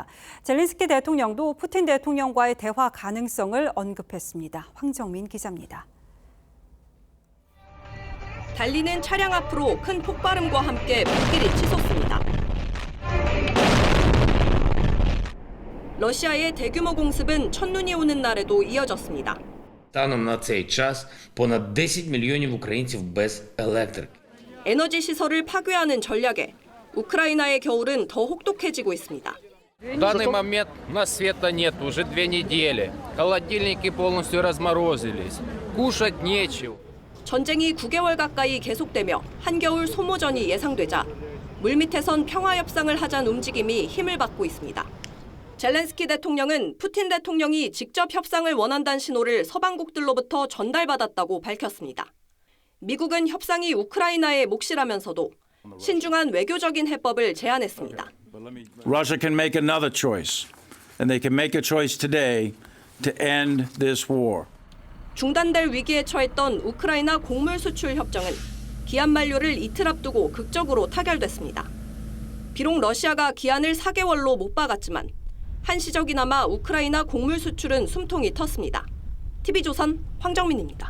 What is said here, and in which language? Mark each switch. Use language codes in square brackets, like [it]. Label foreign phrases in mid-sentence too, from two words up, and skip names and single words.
[ko] 젤렌스키 대통령도 푸틴 대통령과의 대화 가능성을 언급했습니다. 황정민 기자입니다. 달리는 차량 앞으로 큰 폭발음과 함께 불길이 치솟습니다. 러시아의 대규모 공습은 첫눈이 오는 날에도 이어졌습니다. [uk] Станом на цей час понад 10 мільйонів українців без електрики. [ko] 에너지 시설을 파괴하는 전략에 우크라이나의 겨울은 더 혹독해지고 있습니다. [ru] В данный момент у нас света нет уже 2 недели. Холодильники полностью разморозились. Кушать нечего. [ko] 전쟁이 9개월 가까이 계속되며 한겨울 소모전이 예상되자 물밑에선 평화 협상을 하자는 움직임이 힘을 받고 있습니다. 젤렌스키 대통령은 푸틴 대통령이 직접 협상을 원한다는 신호를 서방국들로부터 전달받았다고 밝혔습니다. 미국은 협상이 우크라이나의 몫이라면서도 신중한 외교적인 해법을 제안했습니다. [en] Russia can make another choice, and they can make a choice today to end this war. [ko] 중단될 위기에 처했던 우크라이나 곡물 수출 협정은 기한 만료를 이틀 앞두고 극적으로 타결됐습니다. 비록 러시아가 기한을 4개월로 못 박았지만 한시적이나마 우크라이나 곡물 수출은 숨통이 텄습니다. TV조선 황정민입니다.